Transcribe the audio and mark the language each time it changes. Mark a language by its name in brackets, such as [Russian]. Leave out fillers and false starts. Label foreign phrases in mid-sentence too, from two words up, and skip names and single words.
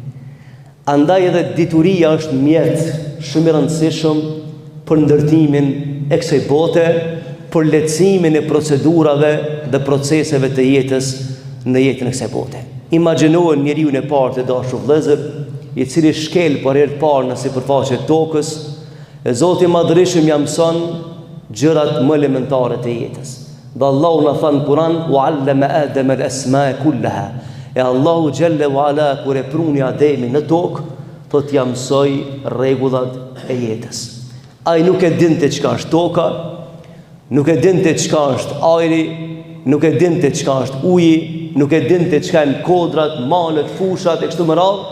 [Albanian] Andaj edhe dituria është mjet shumë i rëndësishëm për ndërtimin e kësaj bote, për lehtësimin e procedurave dhe proceseve të jetës në jetën e kësaj bote. Imagjinohen njeriu e parë të dashur vëllezër, i cili shkel për herë të parë në sipërfaqe të tokës, e Zoti i Madhërisëm ja mëson gjërat më elementare të jetës. Dhe Allahu na thon në Kur'an: [Arabic] "وعلم آدم الأسماء كلها." [Albanian] E [Arabic] الله جل وعلا [Albanian] kur e pruni Ademin në tokë, thot ja mësoi rregullat e jetës. Ai nuk e dinte çka është toka, nuk e dinte çka është ajri, nuk e dinte çka është uji, nuk e dinte çka janë kodrat, malet, fushat e kështu me radhë.